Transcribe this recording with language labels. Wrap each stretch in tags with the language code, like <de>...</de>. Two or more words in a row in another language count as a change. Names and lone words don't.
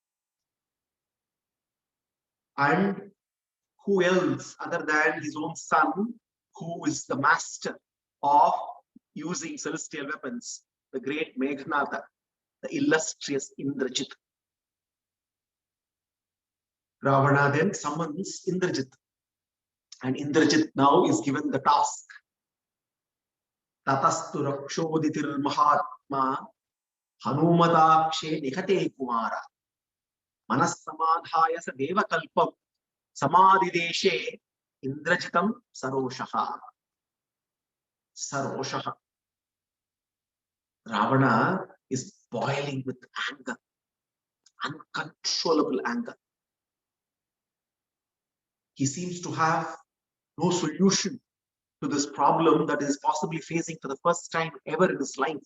<en>And who else other than his own son, who is the master of using celestial weapons, the great Meghnada, the illustrious Indrajit. Ravana then summons Indrajit. And Indrajit now is given the task.</en> <sa>ततस्तु रक्षोधिपतिर् महात्मा हनुमताक्षे निहते कुमार मनःसमाधाय स देवकल्पं समादिदेशे इन्द्रजितं सरोषः.</sa> <en>Saroshaha. Ravana is boiling with anger, uncontrollable anger. He seems to have no solution to this problem that is possibly facing for the first time ever in his life.</en>